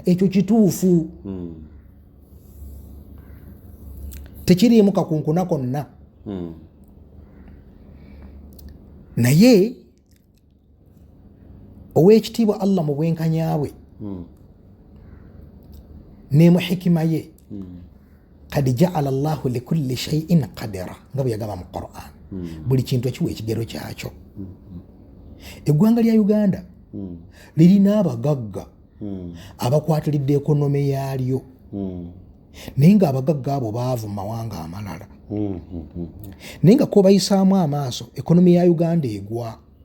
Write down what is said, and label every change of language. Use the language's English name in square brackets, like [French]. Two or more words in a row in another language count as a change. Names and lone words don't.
[Ganda] Ekyo kituufu, tekiriimu kakunkuna konna. Naye ow'ekitiibwa Allah mu bwenkanya bwe ne mu hikima ye, [Arabic] قد جعل الله لكل شيء قدرا, [Ganda] nga bwe yagamba mu Qur'an. Buli kintu ekiwa ekigero kyakyo. Eggwanga lya Uganda lirina abagagga abakwatiridde ekonomi yaalyo, naye nga abagagga abo baavu mu mawanga amalala. Naye nga ko bayisaamu amaaso ekonomi ya Uganda egwa.